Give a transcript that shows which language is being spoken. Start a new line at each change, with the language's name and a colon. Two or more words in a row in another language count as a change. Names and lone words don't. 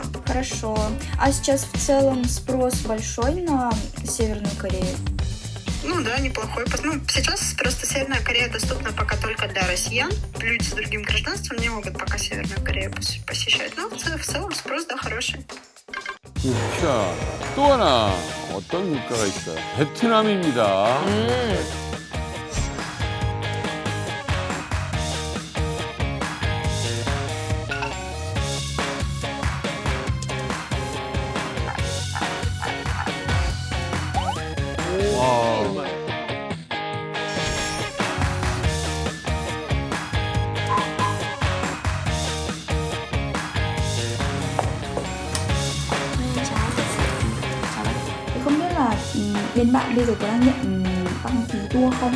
Russian: Хорошо. А сейчас в целом спрос большой на Северную Корею? Ну да, неплохой. Ну, сейчас просто Северная Корея доступна пока только для россиян. Люди с другим гражданством не могут пока Северную Корею посещать. Но в целом спрос, да, хороший.
Korean: 자, 또 하나 어떤 국가가 있어요? 베트남입니다. 와.
Vietnamese: Thì không biết là bên bạn bây giờ có đang nhận đăng ký tour không?